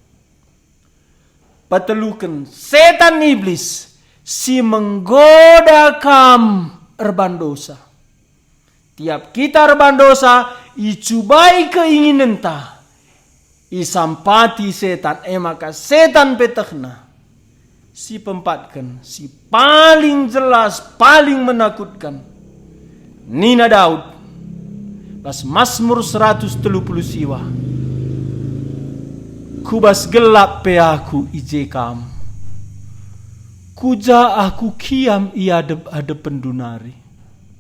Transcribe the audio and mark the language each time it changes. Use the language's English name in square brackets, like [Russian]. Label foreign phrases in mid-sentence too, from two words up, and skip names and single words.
[Batak Karo] Patelukan setan iblis si menggoda kam erbandosa. Tiap kita erbandosa icubai keinginan ta. Isampati setan maka setan petekna. Si pempatkan, [Indonesian] si paling jelas, paling menakutkan. [Batak Karo] Nina Daud, pas Mazmur 130 siwa. Kubas gelap pe aku ije kam. Kuja aku kiam ia ada pendunari.